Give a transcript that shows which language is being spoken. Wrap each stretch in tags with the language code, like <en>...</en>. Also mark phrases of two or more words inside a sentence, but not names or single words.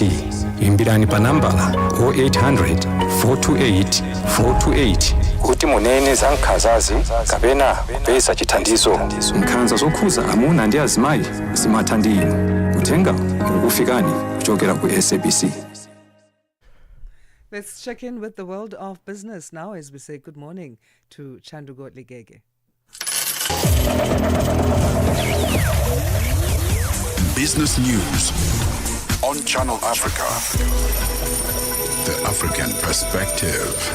<ny>Imbirani pa nambala 0800 428 428 kuti munene za nkhanzazi kapena kupeza chithandizo. Nkhanza zokhuza amuna ndi azimayi zimatha ndi inu. Uthenga ukufikani kuchokera ku SABC.</ny> <en>Let's check in with the world of business now as we say good morning to Chandugo Ligege. Business news on Channel Africa. The African perspective.</en>